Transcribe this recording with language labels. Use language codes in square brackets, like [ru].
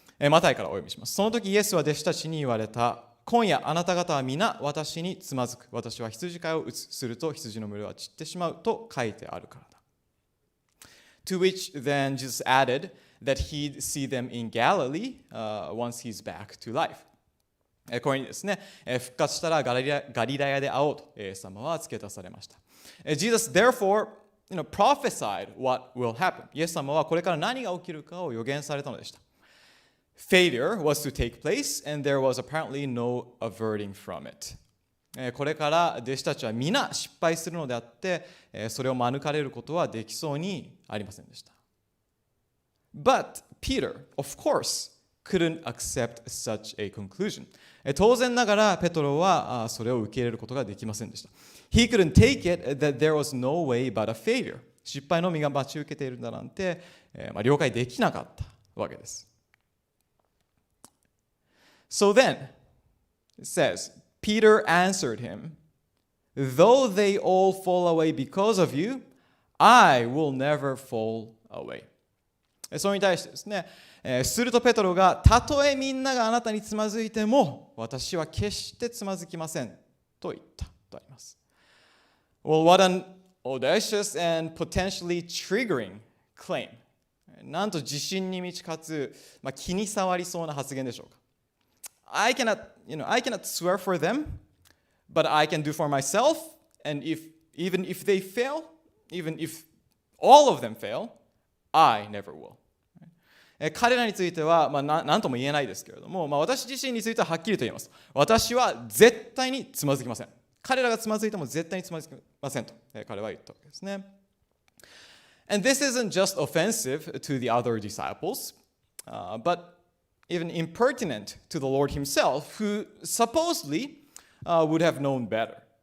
[ja] マタイからお読みします。その時イエスは弟子たちに言われた。今夜あなた方は皆私につまずく。私は羊飼いを打つ。すると羊の群れは散ってしまうと書いてあるからだ。 [en] To which then Jesus added that he'd see them in Galilee once he's back to life. [ja] これにですね、復活したらガリラヤで会おうとイエス様は付け足されました。 [en] Jesus therefore prophesied what will happen. [ja] イエス様はこれから何が起きるかを予言されたのでした。 [en] Failure was to take place, and there was apparently no averting from it. [ja] これから弟子たちは皆失敗するのであって、それを免れることはできそうにありませんでした。 [en] But Peter, of course, couldn't accept such a conclusion. [ja] 当然ながらペトロはそれを受け入れることができませんでした。 [en] He couldn't take it that there was no way but a failure. [ja] 失敗のみが待ち受けているんだなんて、了解できなかったわけです。 [en] So then, it says, Peter answered him, "Though they all fall away because of you, I will never fall away." [ja] それに対してですね、するとペトロが、たとえみんながあなたにつまずいても、私は決してつまずきませんと言ったとあります。 [en] Well, what an audacious and potentially triggering claim. [ja] なんと自信に満ちかつ、気に障りそうな発言でしょうか。 [en] I cannot swear for them, but I can do for myself, and even if they fail, even if all of them fail, I never will. [ja] 彼らについては、何とも言えないですけれども、私自身についてははっきりと言います。私は絶対につまずきません。彼らがつまずいても絶対につまずきませんと、彼は言ったわけですね。 [en] And this isn't just offensive to the other disciples, but even impertinent to the Lord himself, who supposedly would have known better.